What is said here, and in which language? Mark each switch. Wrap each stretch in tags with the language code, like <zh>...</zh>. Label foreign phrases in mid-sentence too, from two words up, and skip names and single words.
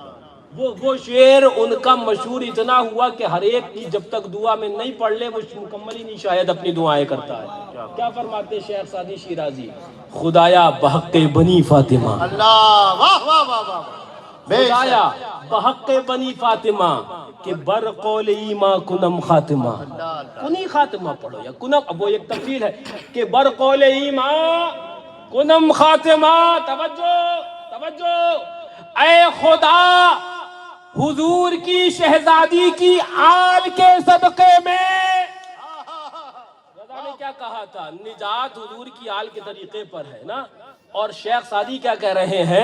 <ur>وہ شعر ان کا مشہور اتنا ہوا کہ ہر ایک کی جب تک دعا میں نہیں پڑھ لے وہ مکمل ہی نہیں شاید اپنی دعائیں کرتا ہے. کیا فرماتے شیخ سعدی شیرازی؟</ur> <fa>خدایا بحق بنی فاطمہ,</fa> <ur>اللہ, واہ واہ واہ واہ.</ur> <fa>خدایا بحق بنی فاطمہ کہ بر قول ایما کنم خاتمہ. کنی خاتمہ</fa> <ur>پڑھو یا کنم, اب وہ ایک تفصیل ہے کہ</ur> <fa>بر قول ایما کنم خاتمہ.</fa> <ur>توجہ توجہ. اے خدا حضور کی شہزادی کی آل کے صدقے میں, رضا نے کیا کہا تھا؟ نجات حضور کی آل کے طریقے پر ہے نا. اور شیخ سعدی کیا کہہ رہے ہیں؟</ur>